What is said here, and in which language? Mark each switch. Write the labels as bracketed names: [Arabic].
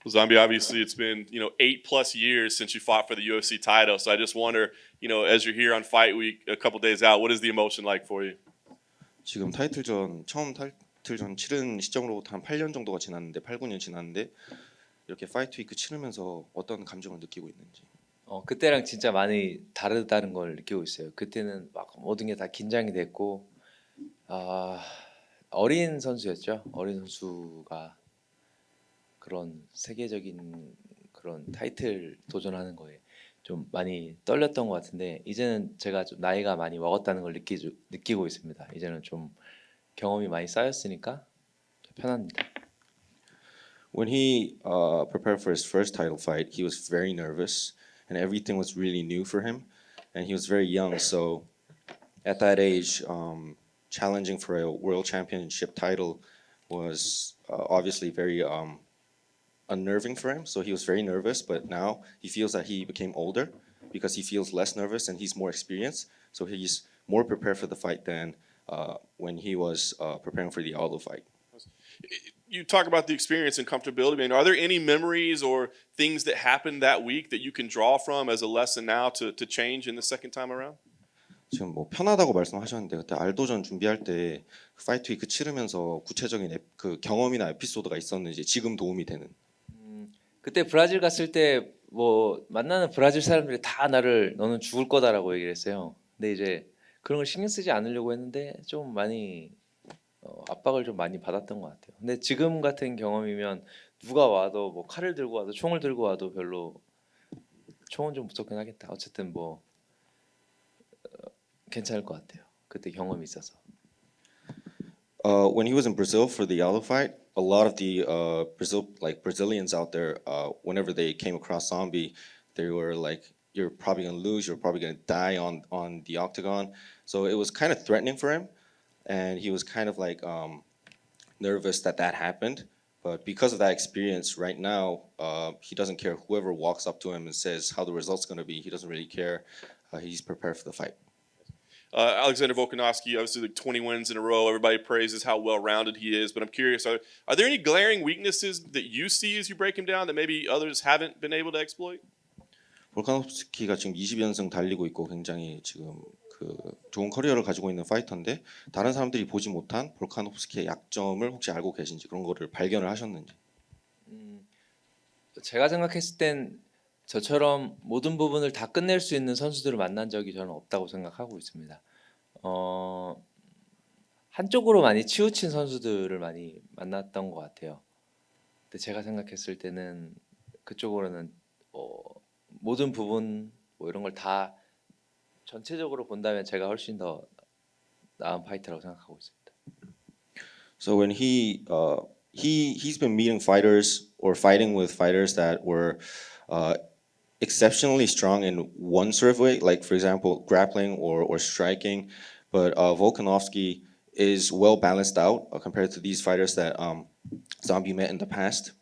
[English] Zombie, obviously it's been, 8+ years since you fought for the UFC title. So I just wonder, as you're here on fight week, a couple days out, what is the emotion like for you? [Korean] 지금 처음 타이틀전 치른 시점으로부터 한 8년 정도가 지났는데 8, 9년 지났는데 이렇게 파이트 위크 치르면서 어떤 감정을 느끼고 있는지. 그때랑 진짜 많이 다르다는 걸 느끼고 있어요. 그때는 막 모든 게 다 긴장이 됐고 어린 선수였죠. 어린 선수가 그런 세계적인 그런 타이틀 도전하는 거에 좀 많이 떨렸던 것 같은데 이제는 제가 좀 나이가 많이 먹었다는 걸 느끼고 있습니다. 이제는 좀 경험이 많이 쌓였으니까 편합니다. [English] When he prepared for his first title fight, he was very nervous and everything was really new for him and he was very young, so at that age challenging for a world championship title was obviously very unnerving for him, so he was very nervous, but now he feels that he became older because he feels less nervous and he's more experienced, so he's more prepared for the fight than when he was preparing for the Aldo fight. You talk about the experience and comfortability. I mean, are there any memories or things that happened that week that you can draw from as a lesson now to change in the second time around? [Korean] 지금 뭐 편하다고 말씀하셨는데 그때 알도전 준비할 때 파이트 위크 치르면서 구체적인 그 경험이나 에피소드가 있었는지 지금 도움이 되는. 그때 브라질 갔을 때 뭐 만나는 브라질 사람들이 다 나를 너는 죽을 거다라고 얘기를 했어요. 근데 이제 그런 걸 신경 쓰지 않으려고 했는데 좀 많이 압박을 좀 많이 받았던 것 같아요. 근데 지금 같은 경험이면 누가 와도 뭐 칼을 들고 와도 총을 들고 와도 별로 총은 좀 무섭긴 하겠다. 어쨌든 뭐 괜찮을 것 같아요. 그때 경험이 있어서. [English] When he was in Brazil for the Aldo fight, a lot of the Brazilians out there, whenever they came across Zombie, they were like, "You're probably gonna lose. You're probably gonna die on the octagon." So it was kind of threatening for him, and he was kind of like nervous that happened. But because of that experience, right now he doesn't care whoever walks up to him and says how the result's gonna be. He doesn't really care. He's prepared for the fight. Alexander Volkanovski, obviously, like 20 wins in a row. Everybody praises how well-rounded he is. But I'm curious, are there any glaring weaknesses that you see as you break him down that maybe others haven't been able to exploit? [Korean] 볼카노프스키가 지금 20연승 달리고 있고 굉장히 지금 그 좋은 커리어를 가지고 있는 파이터인데 다른 사람들이 보지 못한 볼카노프스키의 약점을 혹시 알고 계신지 그런 거를 발견을 하셨는지. 제가 생각했을 땐 저처럼 모든 부분을 다 끝낼 수 있는 선수들을 만난 적이 저는 없다고 생각하고 있습니다. 한쪽으로 많이 치우친 선수들을 많이 만났던 것 같아요. 근데 제가 생각했을 때는 그쪽으로는 모든 부분 뭐 이런 걸 다 전체적으로 본다면 제가 훨씬 더 나은 파이터라고 생각하고 있습니다. [English] So when he's been meeting fighters or fighting with fighters that were exceptionally strong in one sort of way, like for example grappling or striking, but Volkanovski is well balanced out compared to these fighters that Zombie met in the past.